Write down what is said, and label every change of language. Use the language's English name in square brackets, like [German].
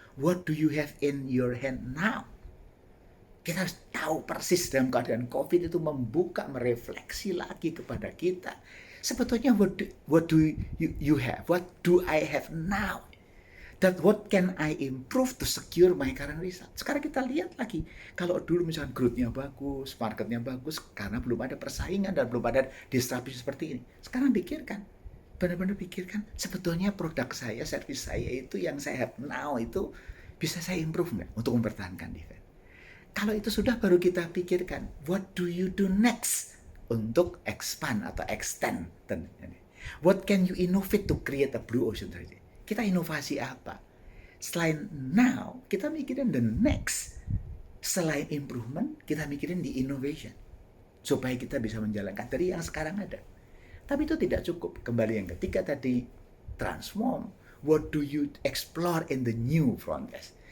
[English] What do you have in your hand now? [Indonesian] Kita harus tahu persis dalam keadaan COVID itu membuka, merefleksi lagi kepada kita. [English] Sebetulnya what do you have? What do I have now? That what can I improve to secure my current result. [Indonesian] Sekarang kita lihat lagi, kalau dulu misalnya growth-nya bagus, marketnya bagus, karena belum ada persaingan dan belum ada disrupsi seperti ini. Sekarang pikirkan, benar-benar pikirkan, sebetulnya produk saya, service saya itu yang saya [English] have now [Indonesian] itu bisa saya improve nggak untuk mempertahankan defense. Kalau itu sudah baru kita pikirkan, [English] what do you do next [Indonesian] untuk expand atau extend. [English] What can you innovate to create a blue ocean strategy? [Indonesian] Kita inovasi apa? Selain now, kita mikirin [English] the next. [Indonesian] Selain improvement, kita mikirin di innovation. Supaya kita bisa menjalankan dari yang sekarang ada. Tapi itu tidak cukup. Kembali yang ketiga tadi, transform. [English] What do you explore in the new frontiers?